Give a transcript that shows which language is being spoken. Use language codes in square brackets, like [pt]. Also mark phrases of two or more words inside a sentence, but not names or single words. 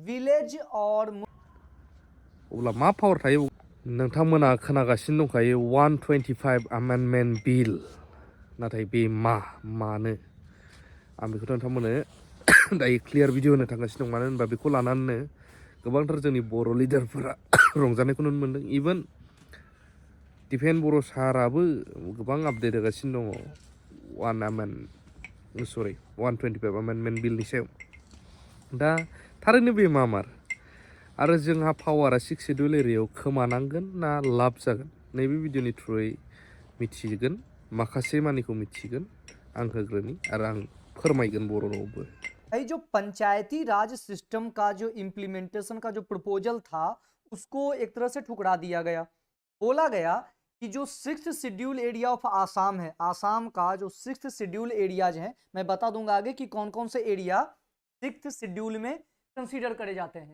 [en] village or [brx] अब्ला मा पावर थायो नोंथांमोना खोनागासिनो दंखायो [en] 125 amendment bill [brx] नाथाय बे मानो आं बेखौ नोंथांमोननो दायो [en] clear video [brx] होनो थांगासिनो दं मानो होनबा बेखौ लानानैनो गोबांथार जोंनि बर' लिडारफोरा रंजानायखौ नुनो मोन्दों इभेन दिफेन बर' साराबो गोबां आपडेट होगासिनो दङ 125 amendment बिलनि सायाव दा थारैनो बे मार आरो जोंहा पावारा 6 शेड्युल एरियायाव खोमानांगोन ना लाब जागोन नैबे भिडिअनि थ्रुयै मिथिगोन माखासे मानिखौ मिथिगोन आं होग्रोनि आरो आं फोरमायगोन बर' रावबो [hi] जो पंचायती राज सिस्टम का जो इम्प्लीमेंटेशन का जो प्रपोजल था उसको एक तरह से ठुकरा दिया गया। बोला गया कि जो [en] 6th Schedule Area of Assam [hi] है, आसाम का जो [en] 6th Schedule Areas [hi] हैं, मैं बता दूंगा आगे कि कौन कौन से एरिया [en] 6th Schedule [hi] में कंसीडर करे जाते हैं।